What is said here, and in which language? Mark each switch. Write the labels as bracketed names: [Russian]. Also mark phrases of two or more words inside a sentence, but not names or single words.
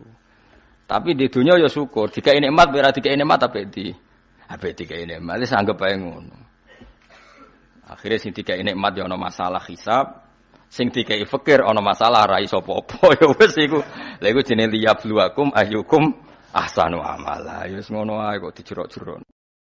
[Javanese] Tapi di donya ya syukur. Dikai nikmat ora dikai nikmat apik dikai nikmat. Wis anggap ae ngono. Akhire sing dikai nikmat ya ana masalah hisab. Sing dikai fakir ana masalah ra iso apa-apa ya wis iku. Lha iku jenenge [Arabic] ليبلوكم أيكم أحسن عملا. [Javanese] Ya wis ngono ae kok dijerok-jerok.